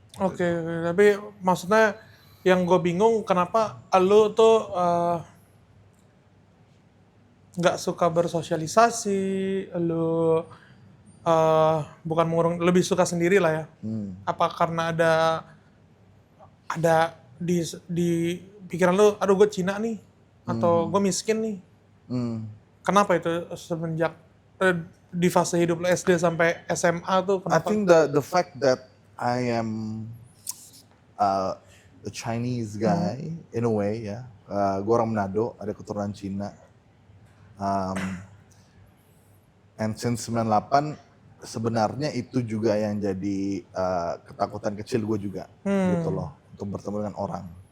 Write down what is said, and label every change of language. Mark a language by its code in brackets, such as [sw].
[id] Oke. Tapi maksudnya yang gue bingung kenapa lu tuh nggak suka bersosialisasi, lu bukan mengurung, lebih suka sendiri lah ya. Apa karena ada di pikiran lu, aduh gue Cina nih, atau gue miskin nih. Kenapa itu semenjak di fase hidup lu SD sampai SMA tuh kenapa? [en] I think the fact that I am a Chinese guy in a way ya. [id] Gue orang Manado, ada keturunan Cina. [en] And since 98 [id] sebenarnya itu juga yang jadi ketakutan kecil gue juga gitu loh, untuk bertemu dengan orang.